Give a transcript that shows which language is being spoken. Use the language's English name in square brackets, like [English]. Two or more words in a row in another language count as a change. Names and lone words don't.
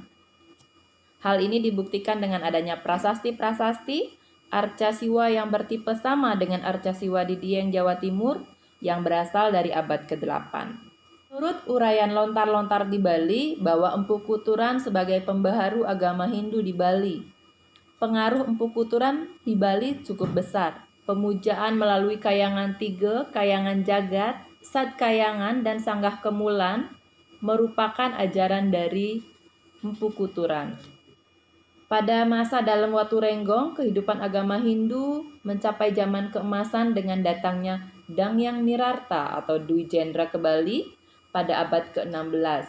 [Indonesian] Hal ini dibuktikan dengan adanya prasasti-prasasti arca siwa yang bertipe sama dengan arca siwa di Dieng, Jawa Timur yang berasal dari abad ke-8. Menurut uraian lontar-lontar di Bali bahwa Empu Kuturan sebagai pembaharu agama Hindu di Bali. Pengaruh Empu Kuturan di Bali cukup besar. Pemujaan melalui Kayangan Tige, Kayangan Jagat, Sad Kayangan, dan Sanggah Kemulan merupakan ajaran dari Empu Kuturan. Pada masa Dalem Waturenggong, kehidupan agama Hindu mencapai zaman keemasan dengan datangnya Dangyang Nirarta atau Dwi Jendra ke Bali pada abad ke-16.